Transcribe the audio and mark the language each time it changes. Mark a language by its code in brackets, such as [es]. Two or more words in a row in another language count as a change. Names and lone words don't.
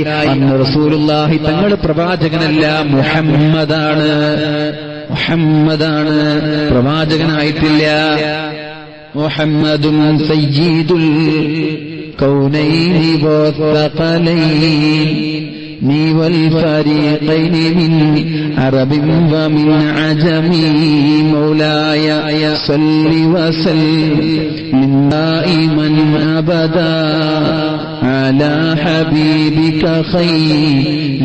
[ml] അന്ന് റസൂലുള്ളാഹി തങ്ങൾ പ്രവാചകനല്ല, മുഹമ്മദാണ്, പ്രവാചകനായിട്ടില്ല. [ar] محمد سيد الكونين والثقلين നീ والفريقين من عرب ومن عجم مولاي صل وسلم دائما أبدا على حبيبك خير